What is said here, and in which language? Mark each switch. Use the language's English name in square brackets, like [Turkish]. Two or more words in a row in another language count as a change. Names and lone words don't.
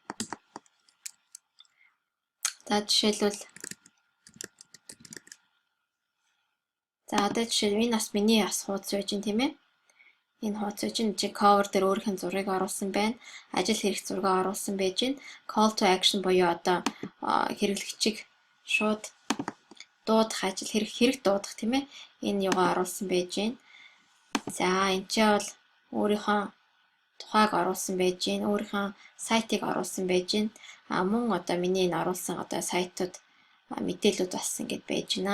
[Mongolian] За жишээлбэл энэ бас миний бас хуудас байж гин тийм ээ. Энэ хуудас чинь cover дээр өөрийнх нь зургийг оруулсан байна. Ажил хэрэг зураг оруулсан байж гин. [English] Call to action [Mongolian] буюу одоо хэрэглэгчийг шууд дуудах ажил хэрэг дуудах тийм ээ. Энэ юугаа оруулсан байж гин. За энэ ч бол өөрийнхөө тухайг оруулсан байж гин. Өөрийнхөө сайтыг оруулсан байж гин. Мөн одоо миний энэ оруулсан одоо сайтууд мэдээлэлүүд бас ингэж байж гинэ.